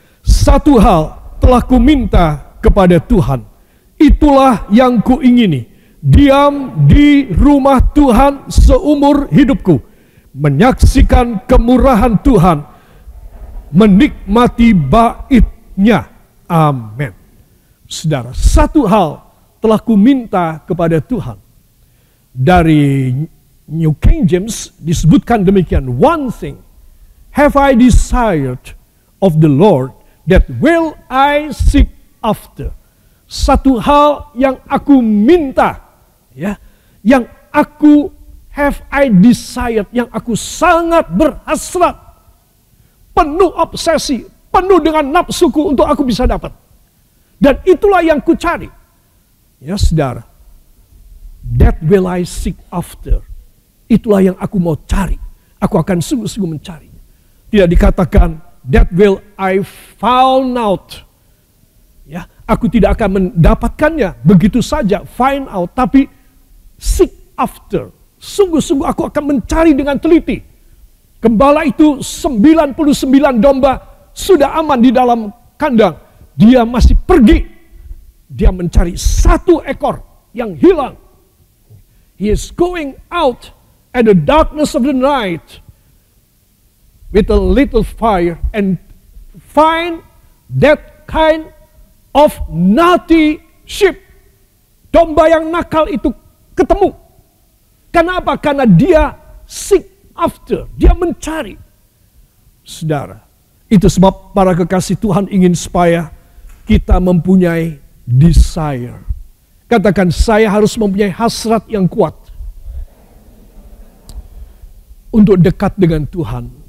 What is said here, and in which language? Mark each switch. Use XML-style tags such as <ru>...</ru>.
<id>Satu hal telah kuminta kepada Tuhan, itulah yang kuingini, diam di rumah Tuhan seumur hidupku, menyaksikan kemurahan Tuhan, menikmati bait-Nya. Amin. Saudara, satu hal telah kuminta kepada Tuhan. Dari New King James disebutkan demikian,</id> <en>one thing have I desired of the Lord, that will I seek after.</en> <id>Satu hal yang aku minta, ya, yang aku</id> <en>have I desired,</en> <id>yang aku sangat berhasrat, penuh obsesi, penuh dengan nafsuku untuk aku bisa dapat. Dan itulah yang ku cari. Ya saudara,</id> <en>that will I seek after.</en> <id>Itulah yang aku mau cari. Aku akan sungguh-sungguh mencari. Tidak dikatakan</id> <en>that will I found out.</en> <id>Ya, aku tidak akan mendapatkannya begitu saja, find out, tapi</id> <en>seek after.</en> <id>Sungguh-sungguh aku akan mencari dengan teliti. Gembala itu 99 domba sudah aman di dalam kandang. Dia masih pergi. Dia mencari satu ekor yang hilang.</id> <en>He is going out at the darkness of the night with a little fire and find that kind of naughty sheep.</en> <id>Domba yang nakal itu ketemu. Kenapa? Karena dia</id> <en>seek after,</en> <id>dia mencari. Saudara, itu sebab para kekasih Tuhan ingin supaya kita mempunyai desire. Katakan, saya harus mempunyai hasrat yang kuat untuk dekat dengan Tuhan.</id>